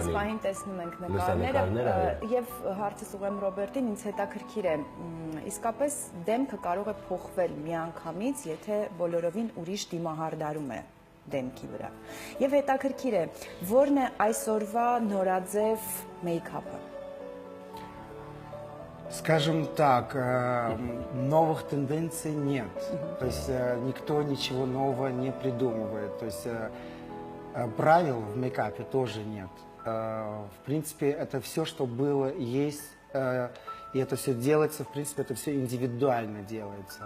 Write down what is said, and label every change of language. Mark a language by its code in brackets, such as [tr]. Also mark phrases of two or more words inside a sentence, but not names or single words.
[hy] Այս պահին տեսնում ենք նկարները եւ հարցս ուղեմ Ռոբերտին, ինձ հետաքրքիր է, իսկապես դեմքը կարող է փոխվել միանգամից, եթե բոլորովին ուրիշ դիմահարդարում է դեմքի վրա։ Եվ հետաքրքիր է, որն է այսօրվա նորաձև մեյքափը։ [ru] Скажем так, новых тенденций нет. То есть никто ничего нового не придумывает. То есть правил в мейкапе тоже нет. В принципе, это все, что было, есть, и это все делается, в принципе, это все индивидуально делается.